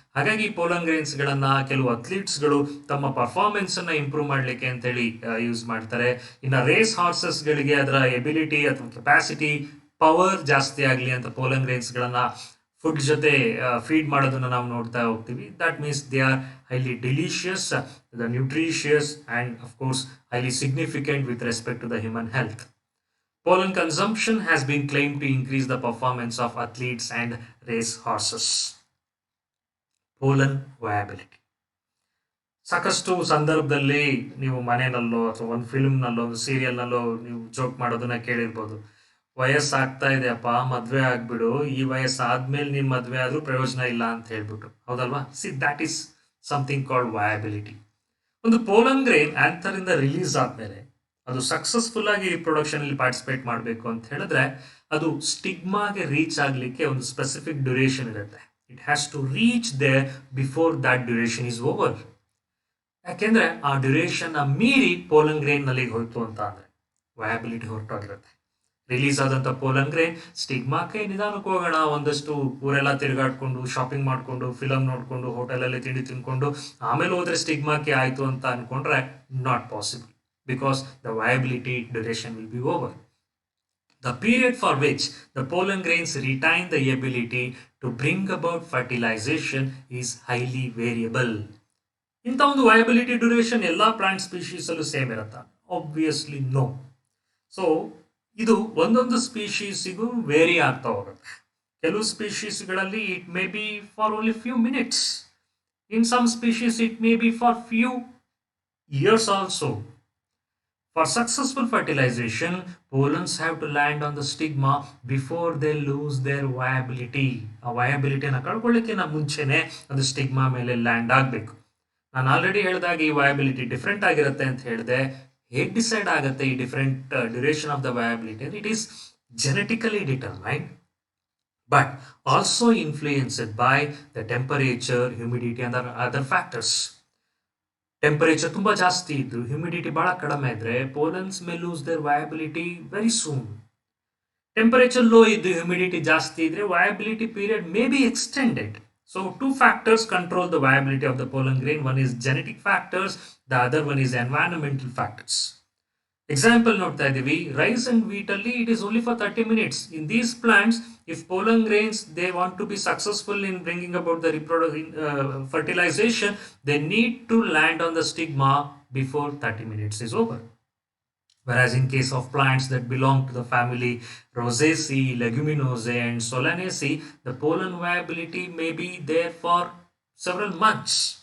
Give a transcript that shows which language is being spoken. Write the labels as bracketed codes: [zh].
[kn] ಹಾಗಾಗಿ pollen grains ಗಳನ್ನ ಕೆಲವು ಅಥ್ಲೀಟ್ಸ್ಗಳು ತಮ್ಮ ಪರ್ಫಾರ್ಮೆನ್ಸ್ ಅನ್ನ ಇಂಪ್ರೂವ್ ಮಾಡ್ಲಿಕ್ಕೆ ಅಂತ ಹೇಳಿ ಯೂಸ್ ಮಾಡ್ತಾರೆ. ಇನ್ನು ರೇಸ್ ಹಾರ್ಸಸ್ ಗಳಿಗೆ ಅದರ ಎಬಿಲಿಟಿ ಅಥವಾ ಕೆಪಾಸಿಟಿ, ಪವರ್ ಜಾಸ್ತಿ ಆಗಲಿ ಅಂತ ಪೋಲನ್ ಗ್ರೇನ್ಸ್ ಗಳನ್ನ ಫುಡ್ ಜೊತೆ ಫೀಡ್ ಮಾಡೋದನ್ನ ನಾವು ನೋಡ್ತಾ ಹೋಗ್ತೀವಿ. [en] That means they are highly delicious, the nutritious, and of course highly significant with respect to the human health. Pollen consumption has been claimed to increase the performance of athletes and race horses. Pollen viability. [kn] ಸಾಕಷ್ಟು ಸಂದರ್ಭದಲ್ಲಿ ನೀವು ಮನೆಯಲ್ಲೋ ಅಥವಾ ಒಂದು ಫಿಲ್ಮ್ನಲ್ಲೋ ಒಂದು ಸೀರಿಯಲ್ನಲ್ಲೋ ನೀವು joke ಮಾಡೋದನ್ನ ಕೇಳಿರ್ಬೋದು. ವಯಸ್ಸಾಗ್ತಾ ಇದೆಯಪ್ಪ, ಮದ್ವೆ ಆಗ್ಬಿಡು, ಈ ವಯಸ್ಸಾದ್ಮೇಲೆ ನೀನ್ ಮದ್ವೆ ಆದ್ರೂ ಪ್ರಯೋಜನ ಇಲ್ಲ ಅಂತ ಹೇಳ್ಬಿಟ್ಟು, ಹೌದಲ್ವಾ? [en] See that is something called viability. [kn] ಒಂದು ಪೋಲನ್ ಗ್ರೇನ್ ಆಂಥರ್ ಇಂದ ರಿಲೀಸ್ ಆದ್ಮೇಲೆ ಅದು ಸಕ್ಸಸ್ಫುಲ್ ಆಗಿ ರಿಪ್ರೊಡಕ್ಷನ್ ಅಲ್ಲಿ ಪಾರ್ಟಿಸಿಪೇಟ್ ಮಾಡಬೇಕು ಅಂತ ಹೇಳಿದ್ರೆ ಅದು ಸ್ಟಿಗ್ಮಾಗೆ ರೀಚ್ ಆಗ್ಲಿಕ್ಕೆ ಒಂದು ಸ್ಪೆಸಿಫಿಕ್ ಡ್ಯೂರೇಷನ್ ಇರುತ್ತೆ. [en] It has to reach there before that duration is over. [kn] ಯಾಕೆಂದ್ರೆ ಆ ಡ್ಯೂರೇಷನ್ ಮೀರಿ ಪೋಲನ್ ಗ್ರೇನ್ ನಲ್ಲಿ ಹೋಯ್ತು ಅಂತ ಅಂದ್ರೆ ವಯಬಿಲಿಟಿ ಹೊರಟೋಗಿರುತ್ತೆ. ರಿಲೀಸ್ ಆದಂತ ಪೋಲನ್ ಗ್ರೇನ್ ಸ್ಟಿಗ್ಮಾಕ್ಕೆ ನಿಧಾನಕ್ಕೆ ಹೋಗೋಣ, ಒಂದಷ್ಟು ಊರೆಲ್ಲ ತಿರುಗಾಡ್ಕೊಂಡು, ಶಾಪಿಂಗ್ ಮಾಡ್ಕೊಂಡು, ಫಿಲಮ್ ನೋಡ್ಕೊಂಡು, ಹೋಟೆಲಲ್ಲಿ ತಿಂಡಿ ತಿನ್ಕೊಂಡು ಆಮೇಲೆ ಹೋದ್ರೆ ಸ್ಟಿಗ್ಮಾಕ್ಕೆ ಆಯ್ತು ಅಂತ ಅನ್ಕೊಂಡ್ರೆ [en] Not possible, because the viability duration will be over. The period for which the pollen grains retain the ability to bring about fertilization is highly variable. [kn] ಇಂಥ ಒಂದು ವಯಬಿಲಿಟಿ ಡ್ಯೂರೇಷನ್ ಎಲ್ಲ ಪ್ಲಾಂಟ್ ಸ್ಪೀಶೀಸ್ ಅಲ್ಲೂ ಸೇಮ್ ಇರುತ್ತಾ? [en] Obviously no. [kn] So ಇದು ಒಂದೊಂದು ಸ್ಪೀಶೀಸಿಗೂ very ಆಗ್ತಾ ಹೋಗುತ್ತೆ. ಕೆಲವು ಸ್ಪೀಶೀಸ್ಗಳಲ್ಲಿ [en] It may be for only few minutes. In some species it may be for few years also. For successful fertilization, pollens have to land on the stigma before they lose their viability. [kn] ಆ viabilityನ ಕಳ್ಕೊಳ್ಳಿಕ್ಕಿಂತ ಮುಂಚೆನೆ ಅದು stigma ಮೇಲೆ land ಆಗಬೇಕು. ನಾನು already ಹೇಳಿದಾಗ ಈ viability different ಆಗಿರುತ್ತೆ ಅಂತ ಹೇಳಿದೆ. ಹೇಗೆ ಡಿಸೈಡ್ ಆಗುತ್ತೆ ಈ [en] Different duration of the viability? It is genetically determined, but also influenced by the temperature, humidity and other factors. [kn] Temperature ತುಂಬ ಜಾಸ್ತಿ ಇದ್ದು ಹ್ಯೂಮಿಡಿಟಿ ಬಹಳ ಕಡಿಮೆ ಇದ್ರೆ [en] Pollens may lose their viability very soon. [kn] Temperature low ಇದ್ದು ಹ್ಯೂಮಿಡಿಟಿ ಜಾಸ್ತಿ ಇದ್ರೆ viability period [en] May be extended. So two factors control the viability of the pollen grain. One is genetic factors, the other one is environmental factors. [kn] Example ನೋಡ್ತಾ ಇದ್ದೀವಿ, [en] Rice and wheat ಅಲ್ಲಿ it is only for 30 minutes. In these plants, if pollen grains they want to be successful in bringing about the fertilization, they need to land on the stigma before 30 minutes is over. Whereas in case of plants that belong to the family Rosaceae, Leguminosae and Solanaceae, the pollen viability may be there for several months.